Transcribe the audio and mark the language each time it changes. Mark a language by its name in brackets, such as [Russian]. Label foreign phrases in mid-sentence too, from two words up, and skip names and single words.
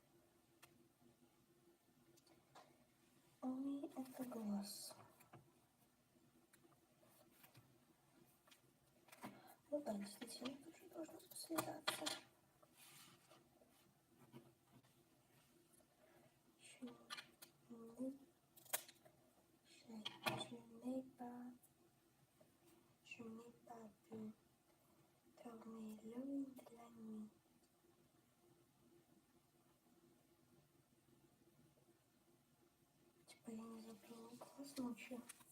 [Russian] ой, это глаз. Ну да, действительно, тоже должно слезаться. [French] Je n'ai pas pu tourner l'œil de la nuit. [Russian] Типа я не закрыла глаз ночью.